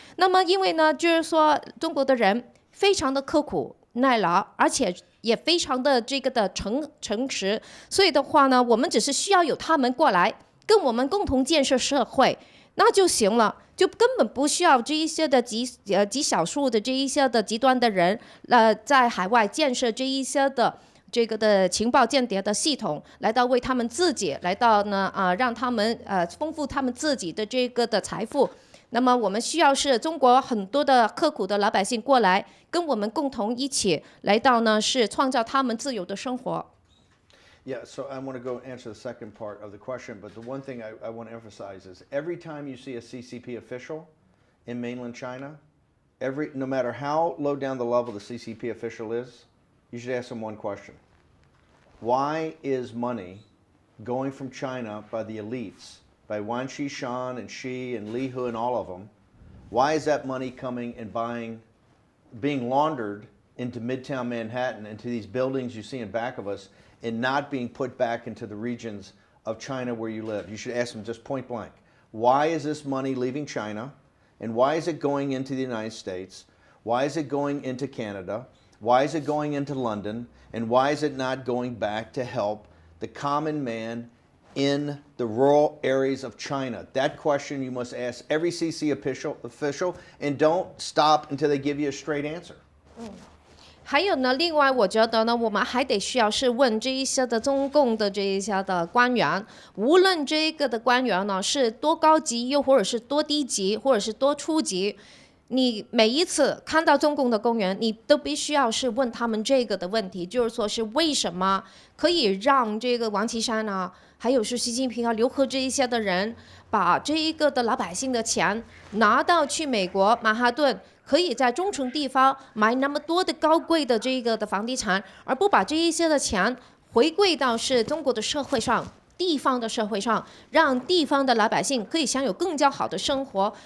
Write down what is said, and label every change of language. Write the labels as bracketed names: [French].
[Chinese] 那么因为呢，就是说中国的人非常的刻苦耐劳，而且也非常的这个的诚实，所以的话呢，我们只是需要有他们过来跟我们共同建设社会，那就行了，就根本不需要这一些的极少数的这一些的极端的人，在海外建设这一些的这个的情报间谍的系统，来到为他们自己来到呢让他们丰富他们自己的这个的财富。那么我们需要是中国很多的刻苦的老百姓过来，跟我们共同一起来到呢，是创造他们自由的生活。 [English] Yeah, so I want to go answer the second part of the question, but the one thing I want to emphasize is every time you see a CCP official in mainland China, no matter how low down the level the CCP official is, you should ask them one question. Why is money going from China by the elites, by Wan Qishan and Xi and Li Hu and all of them, why is that money coming and being laundered into Midtown Manhattan, into these buildings you see in back of us, and not being put back into the regions of China where you live? You should ask them just point blank. Why is this money leaving China? And why is it going into the United States? Why is it going into Canada? Why is it going into London? And why is it not going back to help the common man in the rural areas of China? That question you must ask every CC official, and don't stop until they give you a straight answer. [Chinese] 还有呢，另外我觉得呢，我们还得需要是问这一些的中共的这一些的官员，无论这个的官员呢是多高级，又或者是多低级，或者是多初级，你每一次看到中共的官员，你都必须要是问他们这个的问题，就是说是为什么可以让这个王岐山啊，还有是习近平啊、刘鹤这一些的人，把这一个的老百姓的钱拿到去美国曼哈顿，可以在中层地方买那么多的高贵的这个的房地产，而不把这一些的钱回归到是中国的社会上、地方的社会上，让地方的老百姓可以享有更加好的生活。